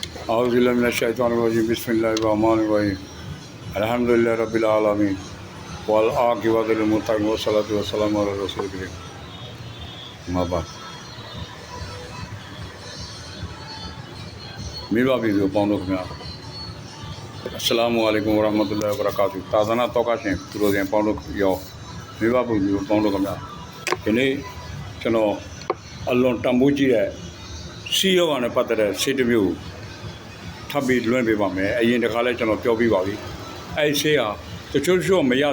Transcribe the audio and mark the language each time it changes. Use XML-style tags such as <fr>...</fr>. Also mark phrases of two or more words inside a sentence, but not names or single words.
<ar>أعوذ بالله من الشيطان الرجيم بسم الله الرحمن الرحيم الحمد لله رب العالمين والعاقبة للمتقين والصلاة والسلام على رسول الكريم ما بعد</ar> <my>မိဘပြည်သူပေါင်းတို့ခင်ဗျာ</my> <ar>السلام عليكم ورحمة الله وبركاته</ar> <my>သာသနာတော်ကရှင်သူတို့ရှင်ပေါင်းတို့ရောမိဘပြည်သူပေါင်းတို့ခင်ဗျာဒီနေ့ကျွန်တော်အလွန်တန်ဖိုးကြီးတဲ့စီယောဂါနဲ့ပတ်သက်တဲ့ဆေးတစ်မျိုးထပ်ပြီးလွှင့်ပေးပါမယ်အရင်တစ်ခါလဲကျွန်တော်ပြောပြပါပြီအဲ့ဒီဆေးဟာတချို့ချို့မရ</my>